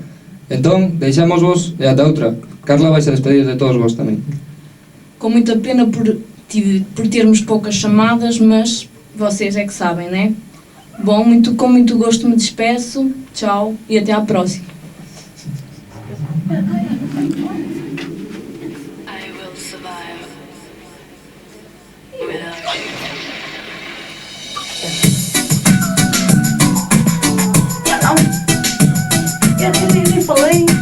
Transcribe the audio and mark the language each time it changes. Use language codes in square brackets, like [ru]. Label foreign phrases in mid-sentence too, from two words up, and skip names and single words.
[gl] Entón, deixamos vos e ata outra. Carla vai se despedir de todos vos tamén. [pt] Com muita pena por termos poucas chamadas, mas vocês é que sabem, né? Bom, com muito gosto me despeço. Tchau e até à próxima. [en] I will survive without you. [pt] Eu nem falei.